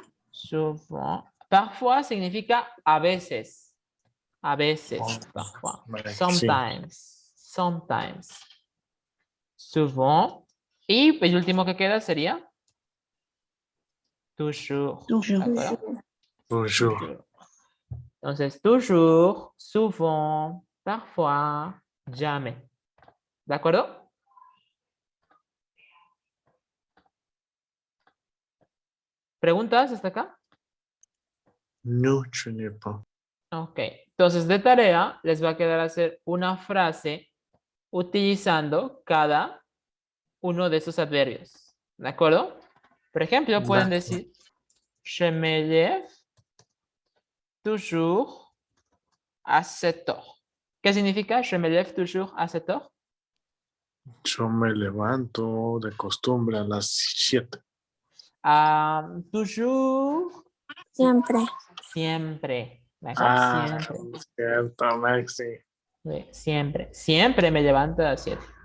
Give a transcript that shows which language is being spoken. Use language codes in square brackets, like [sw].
[es] Souvent. Parfois significa a veces. A veces. Parfois. Vale, sí. [en] Sometimes. Sometimes. Souvent. [es] Y el último que queda sería toujours. [fr] Toujours. [es] ¿De acuerdo? [fr] Toujours. [es] Entonces, toujours, souvent, parfois, jamais. ¿De acuerdo? ¿Preguntas hasta acá? [fr] No, je n'ai pas. [en] Ok. [es] Entonces, de tarea, les va a quedar hacer una frase utilizando cada uno de esos adverbios. ¿De acuerdo? Por ejemplo, pueden De decir, [fr] je me lève toujours à 7 heures. [es] ¿Qué significa [fr] je me lève toujours à 7 heures? [es] Yo me levanto de costumbre a las 7. [fr] Toujours. [es] Siempre. Siempre. ¿De acuerdo? Siempre. Cierto, Maxi. Sí, siempre. Siempre me levanto a las 7.